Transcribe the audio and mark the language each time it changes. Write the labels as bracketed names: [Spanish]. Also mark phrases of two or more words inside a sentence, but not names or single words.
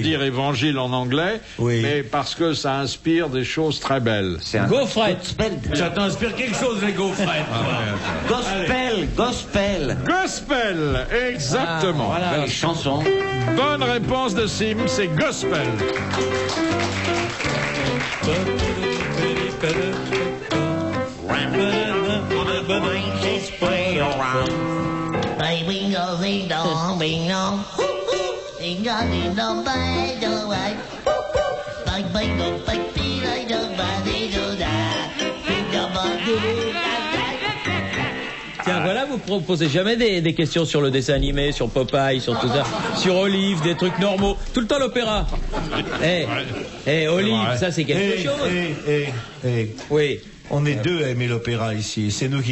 [French] dire évangile en anglais, Oui. mais parce que ça inspire des choses très belles. C'est un Gaufrette. gospel. Ça t'inspire quelque chose, les gaufrettes. Gospel. Gospel, exactement. Voilà, les chansons. Bonne réponse de Sim, c'est gospel. Ding dong, ding dong, ding dong. Ding dong, ding dong, bye, do I. Bye, bye, go, bye, dee, I do, bye, dee, do, da. Ding dong, bye, dee, da, da. Tiens, voilà, vous proposez jamais des questions sur le dessin animé, sur Popeye, sur tout ça, sur Olive, des trucs normaux. Tout le temps l'opéra. Olive, ça c'est quelque chose. Oui. On est deux à aimer l'opéra ici. C'est nous qui